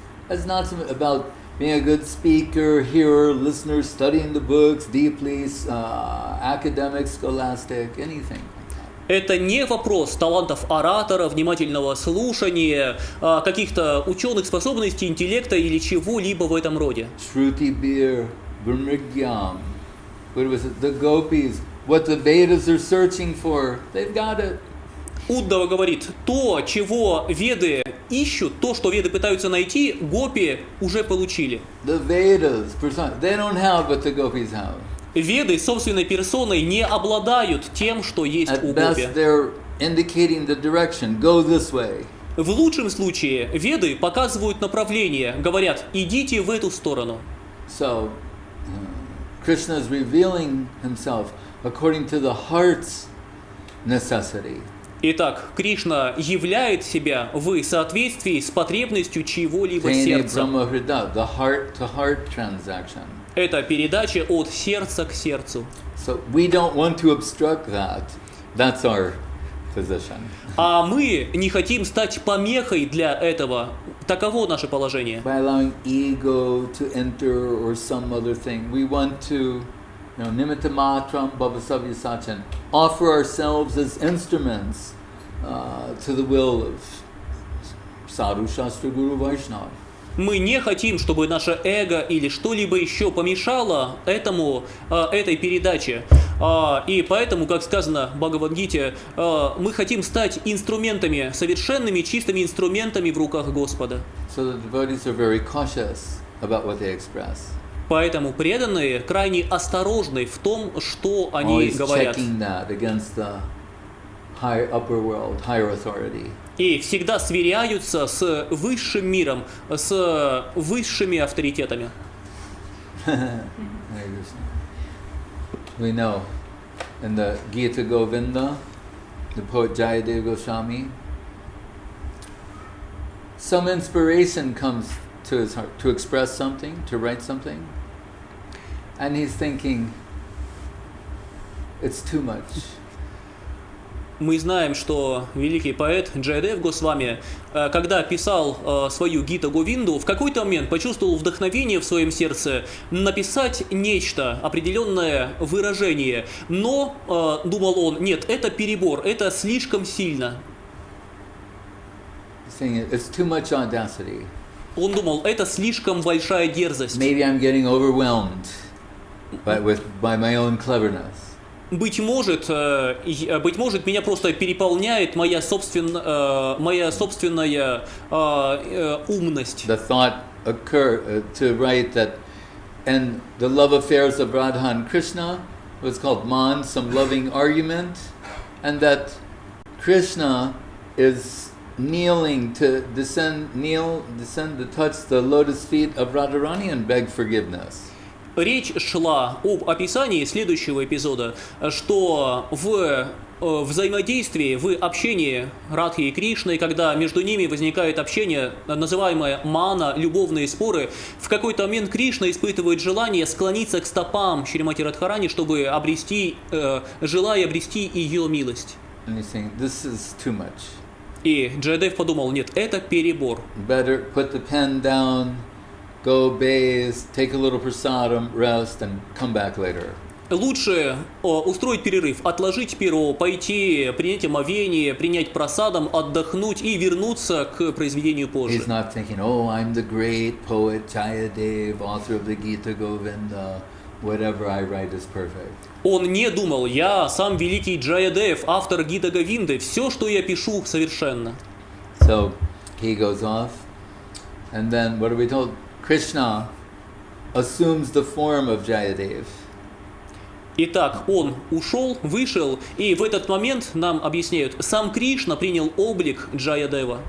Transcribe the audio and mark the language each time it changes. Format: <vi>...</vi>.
<en>It's not about being a good speaker, hearer, listener, studying the books deeply, academic, scholastic, anything.</en> <ru>Это не вопрос талантов оратора, внимательного слушания, каких-то ученых способностей, интеллекта или чего-либо в этом роде. Shruti bir, Brahmrigyam.</ru> <en>What was it? The gopis, what the Vedas are searching for, they've got it.</en> <ru>Уддава говорит, то, чего веды ищут, то, что веды пытаются найти, гопи уже получили.</ru> <en>The Vedas, they don't have what the gopis have.</en> <ru>Веды собственной персоной не обладают тем, что есть у</ru> <en>At best,</en> <ru>гопи.</ru> <en>they're indicating the direction. Go this way.</en> <ru>В лучшем случае веды показывают направление, говорят, идите в эту сторону.</ru> <en>So, Krishna is revealing himself according to the heart's necessity.</en> <ru>Итак, Кришна являет себя в соответствии с потребностью чьего-либо Tene сердца.</ru> <en>Brahmahrida, the heart-to-heart transaction.</en> <ru>Это передача от сердца к сердцу.</ru> <en>So we don't want to obstruct that. That's our position.</en> <ru>А мы не хотим стать помехой для этого. Таково наше положение.</ru> <en>By allowing ego to enter or some other thing, we want to,</en> <sa>nimitta matram bhavasavya sachan,</sa> <en>offer ourselves as instruments to the will of Sadhu Shastra Guru Vaishnava.</en> <ru>Мы не хотим, чтобы наше эго или что-либо еще помешало этой передаче. И поэтому, как сказано в Бхагавад-гите, мы хотим стать инструментами, совершенными, чистыми инструментами в руках Господа.</ru> <en>So the devotees are very cautious about what they express.</en> <ru>Поэтому преданные крайне осторожны в том, что они</ru> <en>Always</en> <ru>говорят.</ru> <en>checking that against the high upper world, higher authority.</en> <ru>И всегда сверяются с высшим миром, с высшими авторитетами.</ru> <en>We know in the Gita Govinda, the poet Jayadeva Goswami, some inspiration comes to his heart to express something, to write something, and he's thinking, it's too much.</en> <ru>Мы знаем, что великий поэт Джайадев Госвами, когда писал свою Гита Говинду, в какой-то момент почувствовал вдохновение в своем сердце написать нечто, определенное выражение, но думал он, нет, это перебор, это слишком сильно.</ru> <en>It's too much audacity.</en> <ru>Он думал, это слишком большая дерзость.</ru> <en>Maybe I'm getting overwhelmed by my own cleverness.</en> <ru>Быть может, меня просто переполняет моя собственная умность.</ru> <en>The thought occurred to write that, and the love affairs of Radha and Krishna was called Man, some loving argument, and that Krishna is kneeling to descend to touch the lotus feet of Radharani and beg forgiveness.</en> <ru>Речь шла об описании следующего эпизода, что в взаимодействии, в общении Радхи и Кришны, когда между ними возникает общение, называемое мана, любовные споры, в какой-то момент Кришна испытывает желание склониться к стопам Шримати Радхарани, чтобы желая обрести ее милость.</ru> <en>This is too much.</en> <ru>И Джайадев подумал, нет, это перебор.</ru> <en>Better put the pen down, go bathe, take a little prasadam, rest, and come back later.</en> <ru>Лучше устроить перерыв, отложить перо, пойти, принять омовение, принять прасадам, отдохнуть и вернуться к произведению позже.</ru> <en>He's not thinking, oh, I'm the great poet Jayadev, author of the Gita Govinda, whatever I write is perfect.</en> <ru>Он не думал, я сам великий Джаядев, автор Гита Говинды, все, что я пишу, совершенно.</ru> <en>So he goes off, and then what are we told? Krishna assumes the form of Jayadev.</en> <ru>Итак, он ушел, вышел, и в этот момент нам объясняют, сам Кришна принял облик Джаядева.</ru>